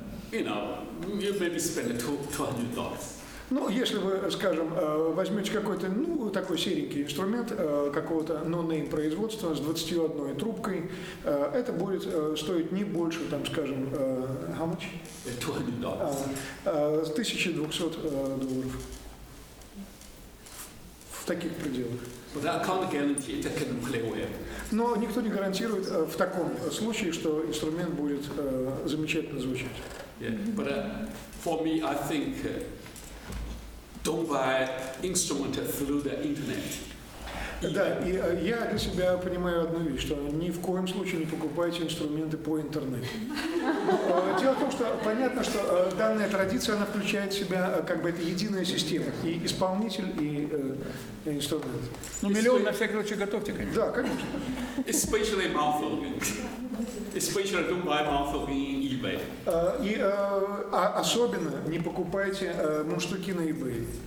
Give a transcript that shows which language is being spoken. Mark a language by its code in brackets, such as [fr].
[en] You know, you maybe spend $200. [ru] Ну, если вы, скажем, возьмете какой-то, ну, такой серенький инструмент какого-то no-name производства с 21 трубкой, это будет стоить не больше, там, скажем, [en] how much? [ru] $1200. $1200. В таких пределах. [en] But I can't guarantee it can play well. [ru] Но никто не гарантирует в таком случае, что инструмент будет замечательно звучать. [en] Yeah. But for me, I think don't buy instrument through the internet. [ru] Да, и я для себя понимаю одну вещь, что ни в коем случае не покупайте инструменты по интернету. Дело в том, что понятно, что данная традиция, она включает в себя как бы это единая система, и исполнитель, и инструмент. Ну, миллион на всякий случай готовьте, конечно. Да, конечно. [en] Especially mouth organ. Especially don't buy mouth organ in eBay. [ru] И особенно не покупайте мундштуки на eBay.